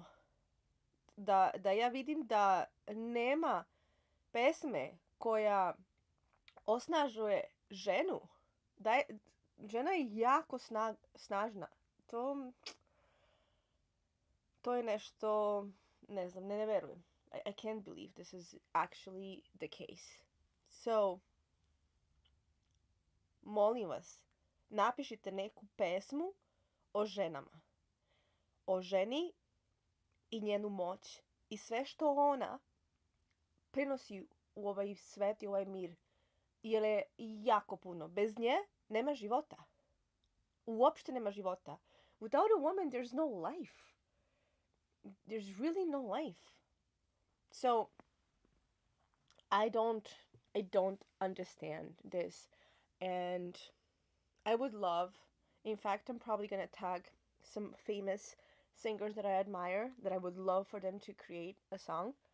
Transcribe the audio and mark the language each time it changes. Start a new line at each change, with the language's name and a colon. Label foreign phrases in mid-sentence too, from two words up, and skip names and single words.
Serbian: Da ja vidim da nema pesme koja osnažuje ženu. Žena je jako snažna. To je nešto, ne znam, ne verujem.
English: I can't believe this is actually the case. So,
Serbian: molim vas, napišite neku pesmu o ženama. O ženi i njenu moć. I sve što ona prinosi u ovaj svet i ovaj mir. Jer je jako puno. Bez nje nema života. Uopšte nema života.
English: Without a woman, there's no life. There's really no life. So, I don't understand this. And I would love, in fact, I'm probably going to tag some famous singers that I admire, that I would love for them to create a song.